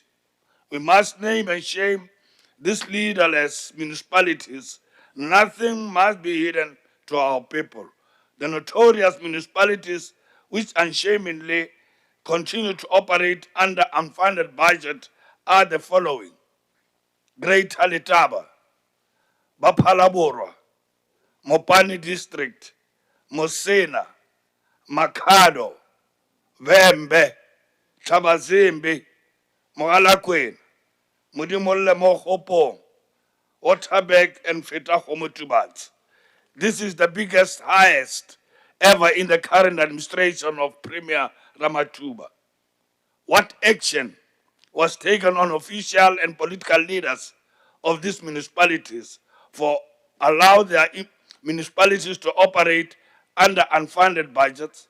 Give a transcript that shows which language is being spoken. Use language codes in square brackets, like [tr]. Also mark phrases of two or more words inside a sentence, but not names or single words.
[en] We must name and shame these leaderless municipalities. Nothing must be hidden to our people. The notorious municipalities which unshamedly continue to operate under unfunded budget are the following: Greater Letaba, Bapalaborwa, Mopani District, Mosena, Makado, Vembe, Tabazimbi, Mogalakwena, Modimolle Mokopong, Waterberg, and Fetahomotubat. This is the biggest, highest ever in the current administration of Premier Ramatuba. What action was taken on official and political leaders of these municipalities for allow their municipalities to operate under unfunded budgets?